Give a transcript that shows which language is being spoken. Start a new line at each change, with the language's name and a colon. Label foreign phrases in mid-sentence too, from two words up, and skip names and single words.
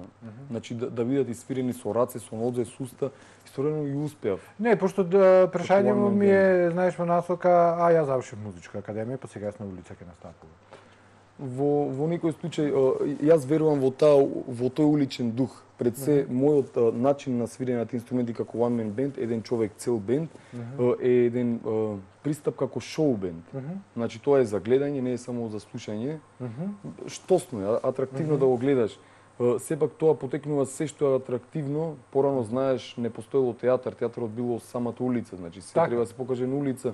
Macedonian: Значи да бидат свирени со раце, со нодзе, со уста, истовремено и успеав. Не, пошто прашањето ми е, знаеш, во насока, ја завршив музичка академија, па сега на улица ќе настапувам. Во некој случај, јас верувам во тој уличен дух. Пред се, мојот начин на свирење на тие инструменти како
English: one man band,
Macedonian: еден човек цел бенд, е еден пристап како шоу бенд. Значи тоа е за гледање, не е само за слушање. Штосно е, атрактивно да го гледаш. Сепак тоа потекнува се што е атрактивно. Порано знаеш, не постоело театар, театарот било самата улица, значи се треба да се покаже на улица.